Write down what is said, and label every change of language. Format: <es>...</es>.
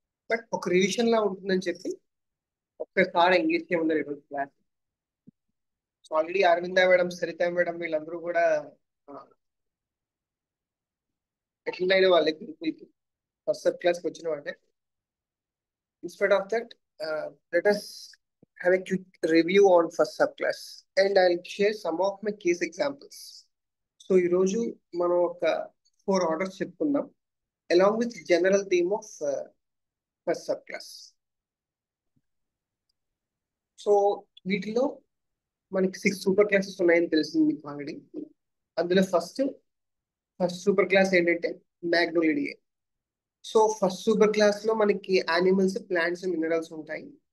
<te>But ఒక revision లా ఉంటుందని చెప్పి ఒక్కసారి ఎంగేజ్ చేయమన్నారు ఈరోజు class. So already Aravinda madam, Saritha madam వీళ్ళందరూ కూడా అటెండ్ అయిన వాళ్ళే గ్రూప్ ఫస్ట్ సబ్ క్లాస్ కి వచ్చిన వాళ్ళే.</te> <en>Instead of that, let us have a quick review on first subclass and I'll share some of my case examples.</en> <te>So ఈరోజు మనం ఒక 4 ఆర్డర్స్ చెప్పుకుందాం</te> <en>along with general theme of first subclass.</en> <te>So వీటిలో మనకి 6 super classes ఉన్నాయని తెలిసింది మీకు already. అందులో ఫస్ట్ సూపర్ క్లాస్ ఏంటంటే మ్యాగ్నోలిడియే. సో ఫస్ట్ సూపర్ క్లాస్ లో మనకి యానిమల్స్, ప్లాంట్స్, మినరల్స్ ఉంటాయి.</te>